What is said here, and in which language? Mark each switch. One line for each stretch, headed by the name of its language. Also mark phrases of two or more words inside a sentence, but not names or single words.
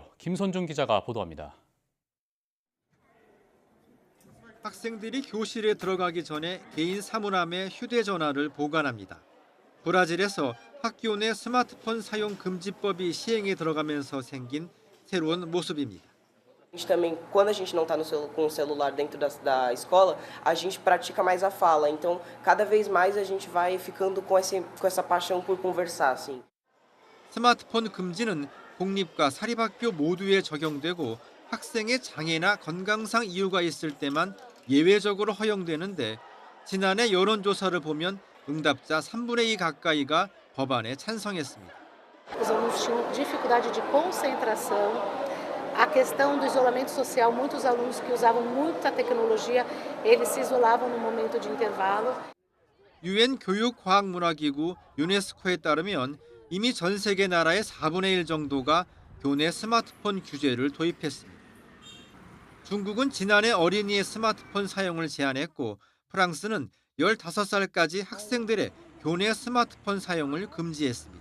Korean: 김선중 기자가 보도합니다. 학생들이 교실에 들어가기 전에 개인 사물함에 휴대전화를 보관합니다. 브라질에서 학교 내 스마트폰 사용 금지법이 시행에 들어가면서 생긴 새로운 모습입니다.
Portuguese: Também, quando a gente não está com o celular dentro da escola, a gente pratica mais a fala. Então, cada vez mais a gente vai ficando com essa paixão por conversar, assim.
Korean: 스마트폰 금지는 공립과 사립학교 모두에 적용되고 학생의 장애나 건강상 이유가 있을 때만 예외적으로 허용되는데 지난해 여론조사를 보면 응답자 3분의 2 가까이가 법안에 찬성했습니다.
Portuguese: Os alunos tinham dificuldade de concentração, a questão do isolamento social, muitos alunos que usavam muita tecnologia, eles se isolavam no momento de intervalo.
Korean: 유엔 교육과학문화기구 유네스코에 따르면 이미 전 세계 나라의 4분의 1 정도가 교내 스마트폰 규제를 도입했습니다. 중국은 지난해 어린이의 스마트폰 사용을 제한했고 프랑스는 15살까지 학생들의 교내 스마트폰 사용을 금지했습니다.